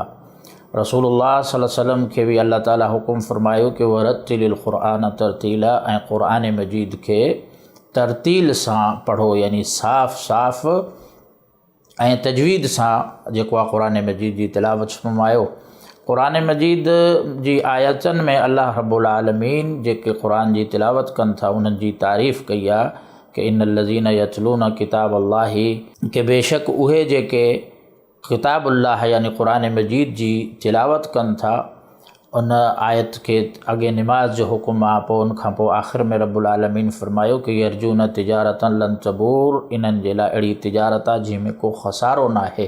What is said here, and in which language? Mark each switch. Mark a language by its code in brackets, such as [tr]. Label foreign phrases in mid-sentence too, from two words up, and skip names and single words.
[ar] رسول الله صلى الله عليه وسلم [sd] खे बि अल्लाह ताला हुकुम फ़रमायो कि [ar] ورتل القرآن ترتيلا, [sd] ऐं क़ुरान मजीद खे तरतील सां पढ़ो, यानी साफ़ ऐं तजवीद सां जेको आहे क़ुरान मजीद जी तिलावत फ़रमायो। क़ुरान मजीद जी आयतनि में [ar] الله رب العالمين [sd] जेके क़ुरान जी तिलावत कनि था उन्हनि जी तारीफ़ कई आहे कि [ar] إن الذين يتلون كتاب الله, [sd] के बेशक उहे जेके किताबुल्लाह यानी क़ुरान मजीद जी तिलावत कनि था। उन आयत खे अॻे निमाज़ जो हुकुम आहे, पोइ उनखां पोइ आख़िर में [ar] رب العالمين [sd] फ़रमायो कि [ar] يرجون تجارة لن تبور, [sd] इन्हनि जे लाइ अहिड़ी तिजारत आहे जंहिंमें को ख़सारो न आहे।